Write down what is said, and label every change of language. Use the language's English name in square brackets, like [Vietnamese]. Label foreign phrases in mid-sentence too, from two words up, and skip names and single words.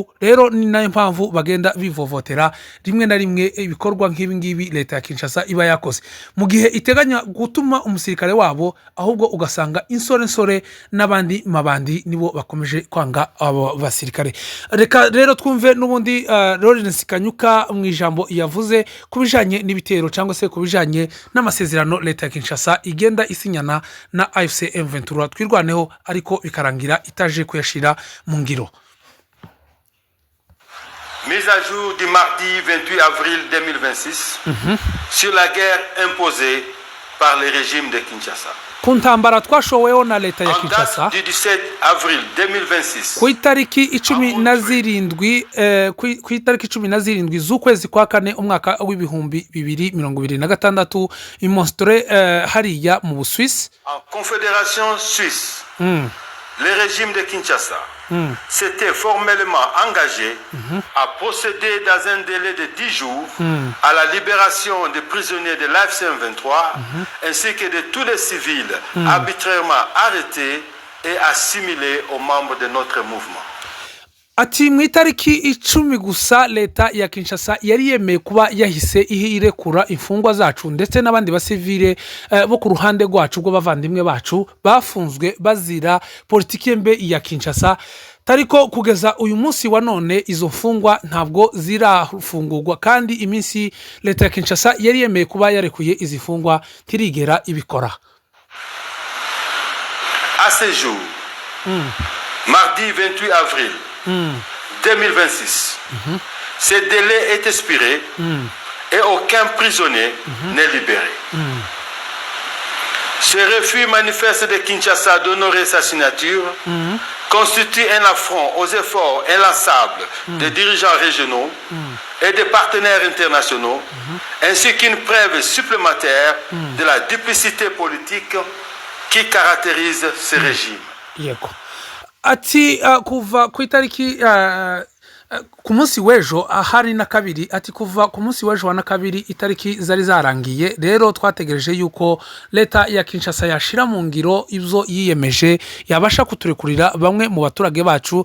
[Kinyarwanda] Rero ni nayo mpamvu bagenda bivovotera rimwe na rimwe ibikorwa nk'ibi ngibi leta ya Kinshasa iba yakoze, mu gihe iteganya gutuma umusirikare wabo, ahubwo ugasanga insore n'abandi mabandi nibo bakomeje kwanga abo basirikare. Reka rero twumve n'ubundi Lawrence Kanyuka mu ijambo yavuze kubijanye n'ibitero cyangwa se kubijanye n'amasezerano leta ya Kinshasa igenda isinyana na AFC M23 twirwaneho, ariko bikarangira itaje kuyashira mu ngiro. [French] Mise à jour du mardi 28 avril 2026 sur la guerre imposée par le régime de Kinshasa. [Kinyarwanda] Ku ntambara twashoweho na leta ya [French] En Kinshasa date du 17 avril 2026, [Kinyarwanda] ku itariki 17 z'ukwezi kwa kane umwaka w'ibihumbi 2026 i Monstre hariya mu Busuwisi, [French] en Confédération Suisse, le régime de Kinshasa s'était formellement engagé à procéder dans un délai de 10 jours à la libération des prisonniers de l'AFC M23 ainsi que de tous les civils arbitrairement arrêtés et assimilés aux membres de notre mouvement. [Kinyarwanda] ati mu itariki 10 gusa leta ya Kinshasa yari yemeye kuba yahise irekura imfungwa zacu ndetse n'abandi basivile bo ku ruhande rwacu rwo bavandimwe bacu bafunzwe bazira politiki mbe ya Kinshasa. Tariko kugeza uyu munsi wa none izo mfungwa ntabwo zirafungurwa, kandi iminsi leta ya Kinshasa yari yemeye kuba yarekuye izi mfungwa ntirigera ibikora. [French] À ce jour, mardi 28 avril 2026, ce délai est expiré et aucun prisonnier n'est libéré. Ce refus manifeste de Kinshasa d'honorer sa signature constitue un affront aux efforts inlassables des dirigeants régionaux et des partenaires internationaux, ainsi qu'une preuve supplémentaire de la duplicité politique qui caractérise ce régime. [Kinyarwanda] Yego. Ati kuva ku itariki ku munsi w'ejo ahari na kabiri, ati kuva ku munsi w'ejo na kabiri itariki zari zarangiye. Rero twategereje yuko leta ya Kinshasa yashira mu ngiro ibyo yiyemeje, yabasha kuturekurira bamwe mu baturage bacu.